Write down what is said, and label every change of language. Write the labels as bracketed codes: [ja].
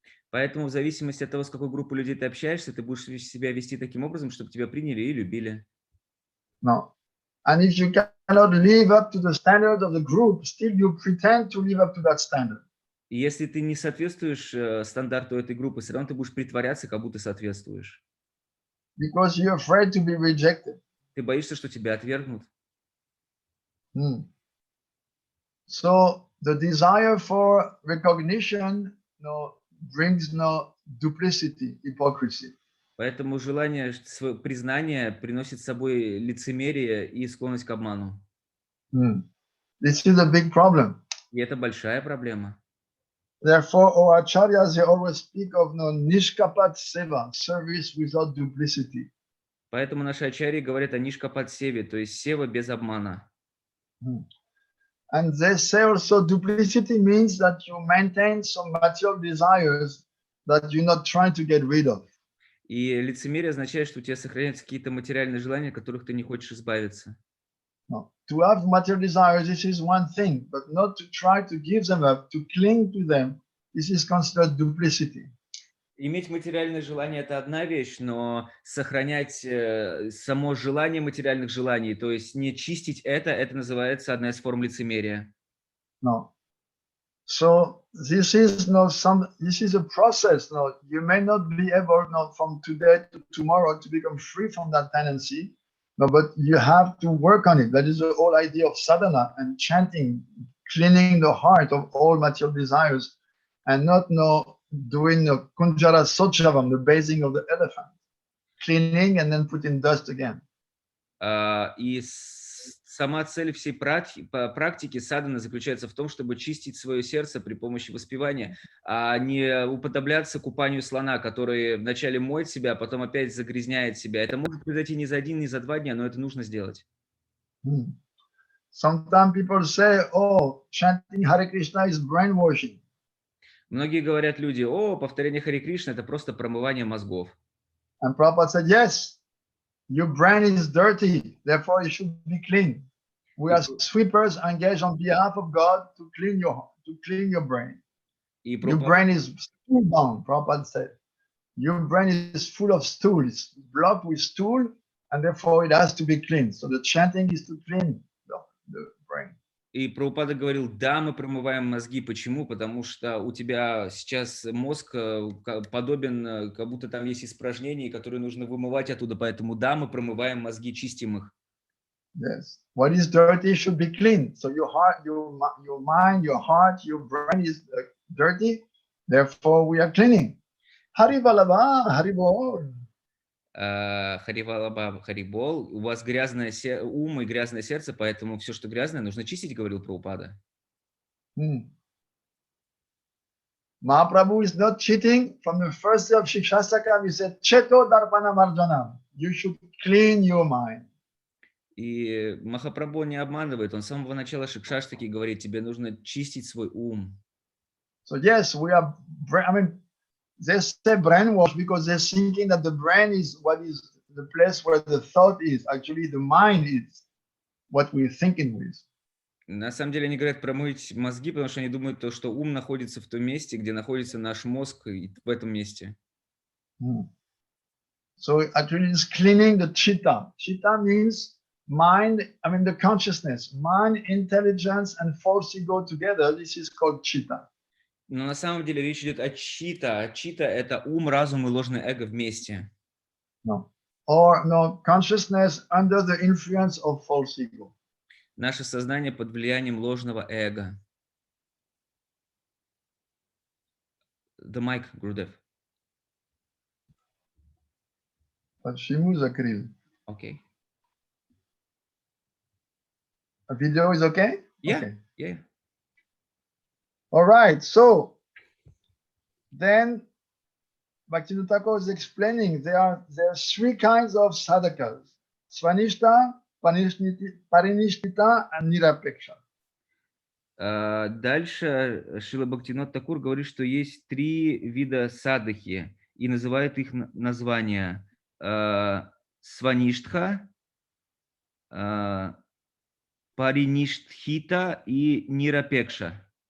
[ru] Поэтому в зависимости от того, с какой группой людей ты общаешься, ты будешь себя вести таким образом, чтобы тебя приняли и любили. [en] No. And if you cannot live up to the standard of the group, still you pretend to live up to that standard. [ru] И если ты не соответствуешь стандарту этой группы, все равно ты будешь притворяться, как будто соответствуешь. [en] Because you're afraid to be rejected. [ru] Ты боишься, что тебя отвергнут. [en] So the desire for recognition brings duplicity, hypocrisy. [ru] Поэтому желание признания приносит с собой лицемерие и склонность к обману. [en] This is a big problem. [ru] И это большая проблема. [en] Therefore, our acharyas, they always speak of nishkapat seva, service without duplicity. [ru] Поэтому наши ачарьи говорят о нишкапат севе, то есть сева без обмана. [en] And they say also duplicity means that you maintain some material desires that you're not trying to get rid of. [ru] И лицемерие означает, что у тебя сохраняются какие-то материальные желания, от которых ты не хочешь избавиться. [en] No. To have material desires, this is one thing, but not to try to give them up, to cling to them, this is considered duplicity. Иметь материальные желания – это одна вещь, но сохранять само желание материальных желаний, то есть не чистить это называется одна из форм лицемерия. No. So this is this is a process. No, you may not be able from today to tomorrow to become free from that tendency. No, but you have to work on it. That is the whole idea of sadhana and chanting, cleaning the heart of all material desires, and not doing the kunjara sochavam, the basing of the elephant, cleaning and then putting dust again. [ru] И сама цель всей практики садханы заключается в том, чтобы чистить свое сердце при помощи воспевания, а не уподобляться купанию слона, который вначале моет себя, а потом опять загрязняет себя. Это может произойти не за один, не за 2 дня, но это нужно сделать. [en] Sometimes people say, "Oh, chanting Hare Krishna is brainwashing." [ru] Многие говорят люди: "О, повторение Харе Кришны – это просто промывание мозгов." [en] And Prabhupada said, yes, your brain is dirty, therefore it should be clean. We are sweepers engaged on behalf of God to clean your brain. [ru] И [en] Your brain is stool bound, Prabhupada said. Your brain is full of stool, it's blocked with stool, and therefore it has to be cleaned. So the chanting is to clean the brain. [ru] И Прабхупада говорил, да, мы промываем мозги. Почему? Потому что у тебя сейчас мозг подобен, как будто там есть испражнения, которые нужно вымывать оттуда. Поэтому да, мы промываем мозги, чистим их. [en] Yes. What is dirty should be clean. So your heart, your mind, your heart, your brain is dirty. Therefore, we are cleaning. Hari Balaba, Hari Bol. [ru] Харивалаба, Харибол. У вас грязное ум и грязное сердце, поэтому все, что грязное, нужно чистить, говорил Прабхупада. [en] Mahaprabhu is not cheating. From the first day of Shikshasaka, he said, Cheto Darpana Marjana. You should clean your mind. [ru] И Махапрабху не обманывает. Он с самого начала Шикшаштаки говорит, тебе нужно чистить свой ум. [en] So yes, we are, I mean, they say brainwash because they're thinking that the brain is what is the place where the thought is. Actually, the mind is what we're thinking with. [ru] На самом деле они говорят промыть мозги, потому что они думают, то, что ум находится в том месте, где находится наш мозг, и в этом месте. [en] So actually it's cleaning the chitta. Chitta means mind, I mean the consciousness. Mind, intelligence, and false ego together. This is called chitta. [ru] Но на самом деле речь идет о чита. Чита – это ум, разум и ложное эго вместе. [en] No. Or no, consciousness under the influence of false ego. [ru] Наше сознание под влиянием ложного эго. [en] The mic, Гурудев. [ru] Почему закрыл? [en] Okay. A video is okay? Yeah, Okay. yeah. All right, so then Bhaktivinoda Thakur is explaining there are three kinds of sadhakas: Svanishta, Parinishthita, and Nirapeksha. [ru] Дальше Шрила Бхактивинода Тхакур говорит, что есть три вида садхи и называет их названия: Сваништха, Париништхита и Нирапекша.